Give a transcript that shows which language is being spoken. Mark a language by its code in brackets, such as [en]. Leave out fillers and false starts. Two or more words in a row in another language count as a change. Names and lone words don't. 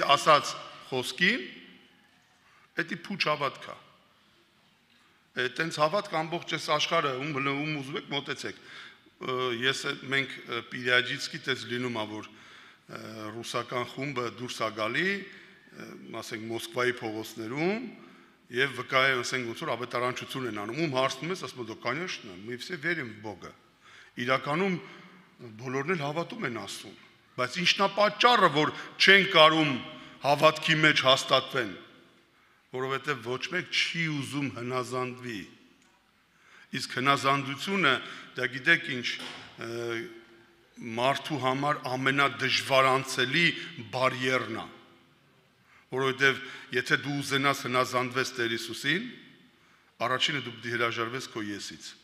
[hy] ասած խոսքին, դա փուչ հավատք է։ Այդտենց հավատք ամբողջ այս աշխարհը ում ուզում եք մոտեցեք։ Մենք Պիրիաջիցկի տես լինում ա, որ ռուսական խումբը դուրս ա գալի, ասենք Մոսկվայի փողոցներում եւ վկայում, ասենք ոնց որ ավետարանչություն են անում, ում հարցնում ես, ասում դու [ru] конечно, мы все верим в Бога։ [hy] Իրականում բոլորն էլ հավատում են Աստծուն, Բայց ի՞նչն է պատճառը, որ չեն կարում հավատքի մեջ հաստատվեն, որովհետև ոչ մեկ չի ուզում հնազանդվի։ Իսկ հնազանդությունը, դա գիտեք ինչ, մարդու համար ամենադժվարանցելի բարիերն է, որովհետև եթե դու ուզենաս հնազանդվես Տեր Հիսուսին, առաջինը դու պիտի հրաժարվես քո եսից։